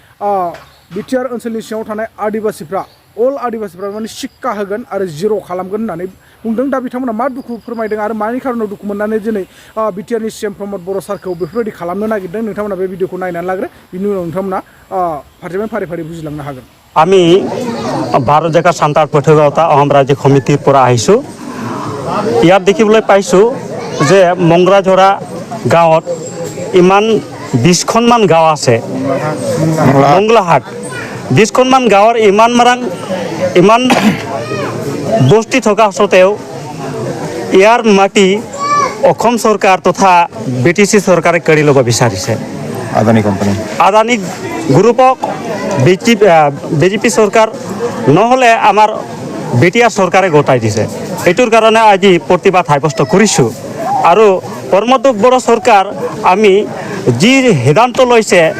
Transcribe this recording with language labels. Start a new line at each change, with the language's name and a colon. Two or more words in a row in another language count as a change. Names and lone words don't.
Bodo: बिटिआर ओनसोलनि सिङाव थानाय आदिबासिफ्रा अल आदिबासिफ्रा माने सिक्का होगोन आरो जिर' खालामगोन होननानै बुंदों दा बिथांमोना मा दुखु फोरमायदों आरो मानि खारनाव दुखु मोननानै दिनै बिटिआरनि सिएम प्रमद बर' सारखौ बेफोरबायदि खालामनो नागिरदों नोंथांमोना बे भिडिअखौ नायनानै लाग्रो बिनि उनाव नोंथांमोना फारि फारि बुजिलांनो हागोन
Assamese: আমি ভাৰত জেগা সান্তাৰ পৃথকতা অসম ৰাজ্যিক সমিতিৰ পৰা আহিছোঁ ইয়াত দেখিবলৈ পাইছোঁ যে মংৰাজৰা গাঁৱত ইমান 20খনমান গাঁও আছে মংলাহাট 20খনমান গাঁৱৰ ইমান বস্তি থকা সত্ত্বেও ইয়াৰ মাটি অসম চৰকাৰ তথা বিটিচি চৰকাৰে কাঢ়ি ল'ব বিচাৰিছে আদানী গ্ৰুপক বিজেপি চৰকাৰ নহ'লে আমাৰ বিটিআৰ চৰকাৰে গতাই দিছে এইটোৰ কাৰণে আজি প্ৰতিবাদ সাব্যস্ত কৰিছোঁ আৰু প্ৰমোদ বড়ো চৰকাৰ আমি যি সিদ্ধান্ত লৈছে